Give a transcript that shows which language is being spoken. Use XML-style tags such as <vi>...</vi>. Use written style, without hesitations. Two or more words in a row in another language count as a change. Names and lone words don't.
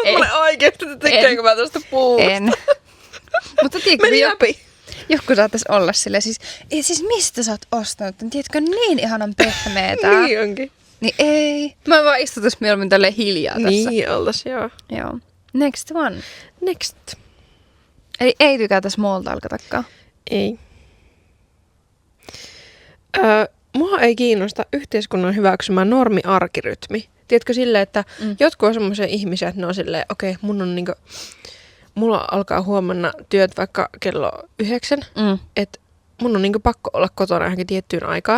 <fi>Ei. mulle oikeesti, että tykkäänkö mä tästä puusta. En. Mutta tiedätkö, Meni läpi. joku saatais olla silleen, siis mistä sä oot ostanut? Tiedätkö, niin ihanan pehmeetä. Niin onkin. Niin ei. Mä vaan istutus mieluummin tälleen hiljaa tässä. Niin oltais, joo. Joo.</fi> <en>Next one. Next.</en> <fi>Eli ei tykätä</fi> <en>small talkatakaan.</en> <fi>Ei. Mua ei kiinnosta yhteiskunnan hyväksymä normi-arkirytmi. Tiedätkö silleen, että jotkut on semmoisia ihmisiä, että ne on silleen, okei, mulla alkaa huomenna työt vaikka kello 9, että mun on pakko olla kotona johonkin tiettyyn aikaan.</fi>